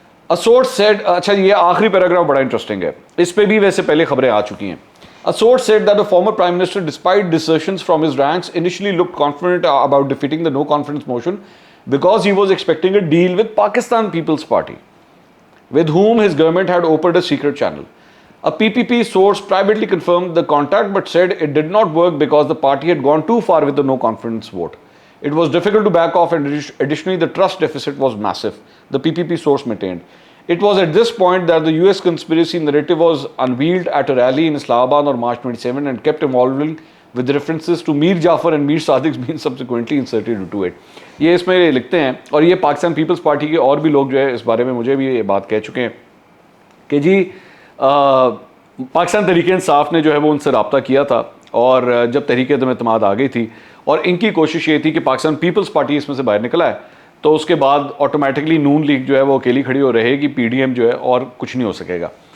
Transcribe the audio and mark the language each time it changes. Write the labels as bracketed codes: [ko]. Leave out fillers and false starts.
[en] a source said, [hi] अच्छा ये आखिरी पैराग्राफ बड़ा इंटरेस्टिंग है, इस पर भी वैसे पहले खबरें आ चुकी हैं। [en] A source said that the former prime minister despite desertions from his ranks initially looked confident about defeating the no confidence motion because he was expecting a deal with Pakistan Peoples Party with whom his government had opened a secret channel. A PPP source privately confirmed the contact but said it did not work because the party had gone too far with the no confidence vote. It was difficult to back off, and additionally the trust deficit was massive, the PPP source maintained. It was at this point that the US conspiracy narrative was unveiled at a rally in Islamabad on March 27 and kept evolving with references to Mir Jafar and Mir Sadiq being subsequently inserted into it. [hi] ये इसमें लिखते हैं, और ये Pakistan peoples party के और भी लोग जो है इस बारे में मुझे भी ये बात कह चुके हैं कि जी पाकिस्तान तहरीक-ए-इंसाफ ने जो है वो उनसे रब्ता किया था, और जब तहरीक-ए-एतमाद आ गई थी और इनकी कोशिश ये थी कि पाकिस्तान पीपल्स पार्टी इसमें से बाहर निकला है, तो उसके बाद ऑटोमेटिकली नून लीग जो है वो अकेली खड़ी हो रहेगी, पीडीएम जो है और कुछ नहीं हो सकेगा।